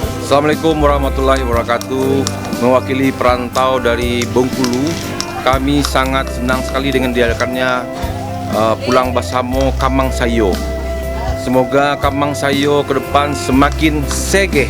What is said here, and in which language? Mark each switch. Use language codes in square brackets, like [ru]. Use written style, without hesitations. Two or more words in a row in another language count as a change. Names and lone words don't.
[id] Assalamualaikum warahmatullahi wabarakatuh. Mewakili perantau dari Bengkulu, kami sangat senang sekali dengan diadakannya Pulang Basamo Kamang Sayo. Semoga Kamang Sayo ke depan semakin segeh.